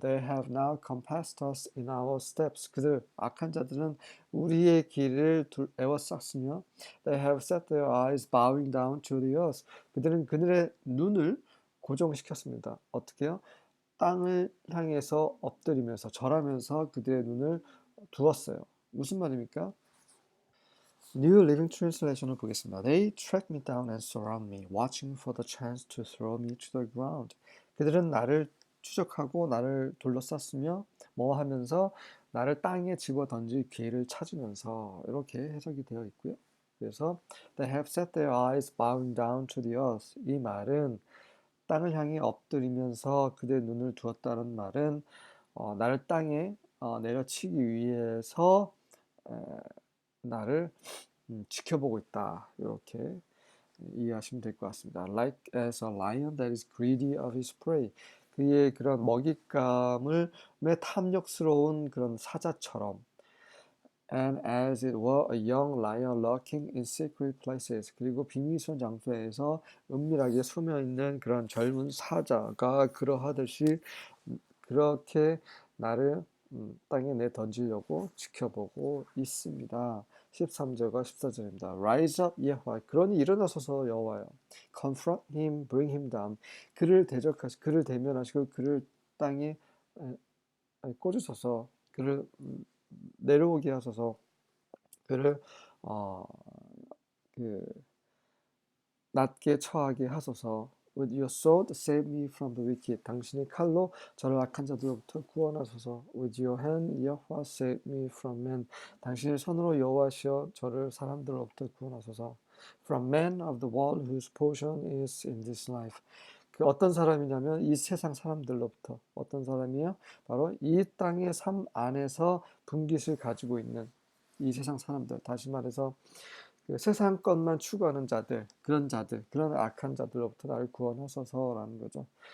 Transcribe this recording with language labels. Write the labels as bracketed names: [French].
[English] They have now compassed us in our steps. [Korean] 그들 악한 자들은 우리의 길을 에워쌌으며 [English] They have set their eyes bowing down to the earth. [Korean] 그들은 그들의 눈을 고정시켰습니다. 어떻게요? 땅을 향해서 엎드리면서 절하면서 그들의 눈을 두었어요. 무슨 말입니까? [English] New Living Translation을 [Korean] 보겠습니다. [English] They track me down and surround me, watching for the chance to throw me to the ground. [Korean] 그들은 나를 추적하고 나를 둘러쌌으며 뭐 하면서 나를 땅에 집어 던질 기회를 찾으면서 이렇게 해석이 되어 있고요. [English] 그래서 They have set their eyes bowing down to the earth. [Korean] 이 말은 땅을 향해 엎드리면서 그들의 눈을 두었다는 말은 나를 땅에 내려치기 위해서 나를 지켜보고 있다. 이렇게 이해하시면 될 것 같습니다. [English] Like as a lion that is greedy of his prey. [Korean] 그의 그런 먹잇감을 탐욕스러운 그런 사자처럼 [English] and as it were a young lion lurking in secret places. [Korean] 그리고 비밀스러운 장소에서 은밀하게 숨어 있는 그런 젊은 사자가 그러하듯이 그렇게 나를 땅에 내 던지려고 지켜보고 있습니다. 13절과 14절입니다. [English] Rise up, [Korean] 여호와. 그러니 일어나소서 여호와여. [English] Confront him, bring him down. [Korean] 그를 대적하시, 그를 대면하시고 그를 땅에 꽂으소서. 그를 내려오게 하소서. 그를 어, 그 낮게 처하게 하소서. [English] With your sword save me from the wicked. [Korean] 당신의 칼로 저를 악한 자들로부터 구원하소서. [English] With your hand 여호와 save me from men. [Korean] 당신의 손으로 여호와시여 저를 사람들로부터 구원하소서. [English] From men of the world whose portion is in this life. [Korean] 그 어떤 사람이냐면 이 세상 사람들로부터 어떤 사람이요? 바로 이 땅의 삶 안에서 분깃을 가지고 있는 이 세상 사람들. 다시 말해서 그 세상 것만 추구하는 자들, 그런 악한 자들로부터 나를 구원하소서라는 거죠.